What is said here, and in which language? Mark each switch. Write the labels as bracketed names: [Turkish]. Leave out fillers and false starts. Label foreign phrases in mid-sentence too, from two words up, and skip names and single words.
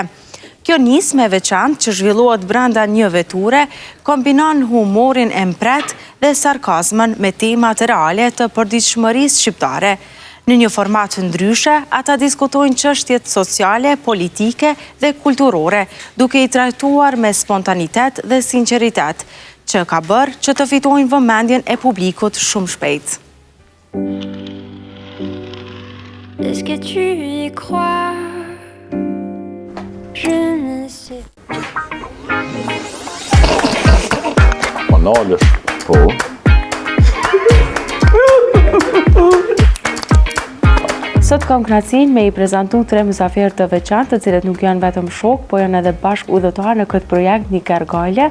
[Albanian] Kjo nismë e veçantë që zhvillohet brenda një veture, kombinon humorin e mpret dhe sarkazmën me temat reale të përditshmërisë shqiptare. Në një format ndryshe, ata diskutojnë çështjet sociale, politike dhe kulturore, duke i trajtuar me spontanitet dhe sinqeritet, që ka bërë që të fitojnë vëmendjen e publikut shumë shpejt. [French] Est-ce que tu y crois? Je ne sais. [Albanian] Manalësh, po. Sot kam kënaqësinë me i prezantu tre mysafirë të veçantë, të cilët nuk janë vetëm shok, po janë edhe bashkë udhëtar në këtë projekt Një Kerr Gajle.